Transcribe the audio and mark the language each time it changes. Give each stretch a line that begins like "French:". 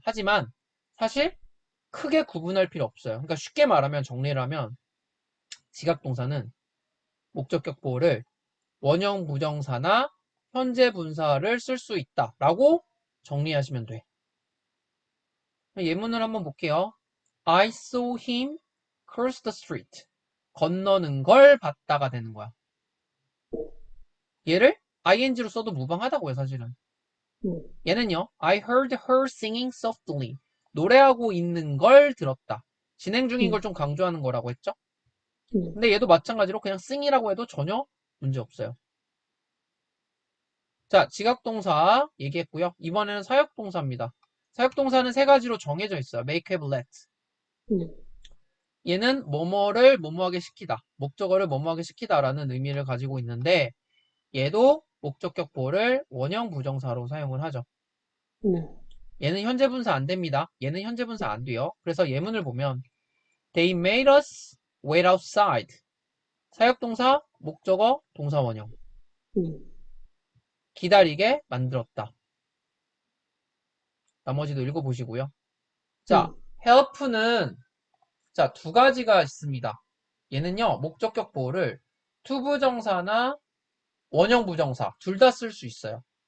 Korean: 하지만 사실 크게 구분할 필요 없어요. 그러니까 쉽게 말하면 정리를 하면 지각동사는 목적격 보호를 원형 부정사나 현재 분사를 쓸 수 있다라고 정리하시면 돼. 예문을 한번 볼게요.
English: I saw him cross the street.
Korean: 건너는 걸 봤다가 되는 거야. 얘를 ing로 써도 무방하다고요, 사실은. 네. 얘는요,
English: I heard her singing softly.
Korean: 노래하고 있는 걸 들었다. 진행 중인 걸 좀 강조하는 거라고 했죠? 네. 근데 얘도 마찬가지로 그냥 sing이라고 해도 전혀 문제 없어요. 자, 지각동사 얘기했고요. 이번에는 사역동사입니다. 사역동사는 세 가지로 정해져 있어요.
English: make, have, let.
Korean: 네. 얘는 뭐뭐를 뭐뭐하게 시키다. 목적어를 뭐뭐하게 시키다라는 의미를 가지고 있는데 얘도 목적격 보호를 원형 부정사로 사용을 하죠. 네. 얘는 현재 분사 안 됩니다. 얘는 현재 분사 안 돼요. 그래서 예문을 보면
English: They made us wait outside.
Korean: 사역동사, 목적어, 동사 원형. 네. 기다리게 만들었다. 나머지도 읽어보시고요. 자, help는 자, 두 가지가 있습니다. 얘는요, 목적격 보호를 투부정사나 원형 부정사 둘 다 쓸 수 있어요.